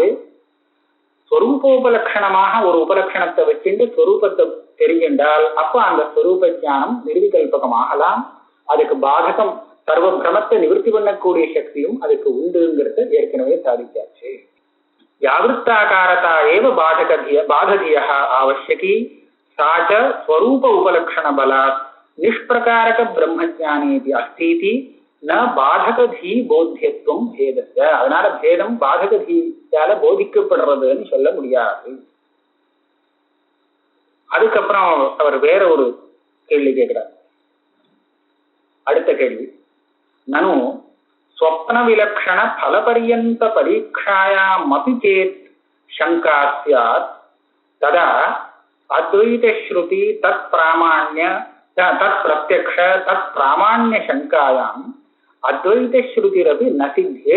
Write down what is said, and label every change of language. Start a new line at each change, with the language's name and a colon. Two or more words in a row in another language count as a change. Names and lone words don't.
Tamil: ஸ்வரூபோபலக்ஷணமாக ஒரு உபலக்ஷணத்தை வச்சுட்டு ஸ்வரூபத்தை தெரிஞ்சின்றால் அப்ப அந்த ஸ்வரூப ஞானம் நிர்விகல்பகமாகலாம். அதுக்கு பாதகம் சர்வ பிரமத்தை நிவர்த்தி பண்ணக்கூடிய சக்தியும் அதுக்கு உண்டுங்கிறத ஏற்கனவே சாதிச்சாச்சு.
Sanskrit: व्यावृत्ताकारता एव बाधधियः आवश्यकी सा च स्वरूप उपलक्षण बलात् निष्प्रकारक ब्रह्मज्ञानेति अस्तीति न बाधकधी बोध्यत्वं भेदस्य.
Tamil: அதனால பேதம் பாதகதியால போதிக்கப்படுறதுன்னு சொல்ல முடியாது. அதுக்கப்புறம் அவர் வேற ஒரு கேள்வி கேட்கிறார். அடுத்த கேள்வி,
Sanskrit: ननु स्वप्न विलक्षण फलपर्यन्त परीक्षायामपि चेत् शङ्का स्यात् तदा अद्वैत श्रुति तत् प्रामाण्य तत् प्रत्यक्ष तत् प्रामाण्य शङ्कायाम् अद्वैत श्रुतिरपि नसिध्येत्.